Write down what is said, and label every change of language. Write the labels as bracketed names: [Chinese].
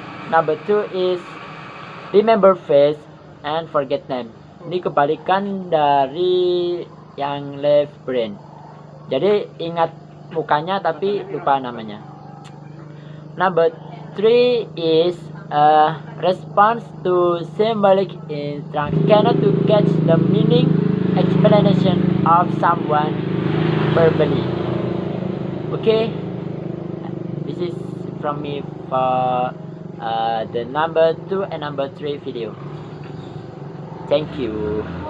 [English] Number 2 is remember face and forget name. [Indonesian] Ini kebalikan dari yang left brain. Jadi ingat mukanya tapi lupa namanya. [English] Number 3 is response to symbolic instruction. Cannot to catch the meaning explanation of someone verbally. Okay, this is from me for the number 2 and number 3 video. Thank you.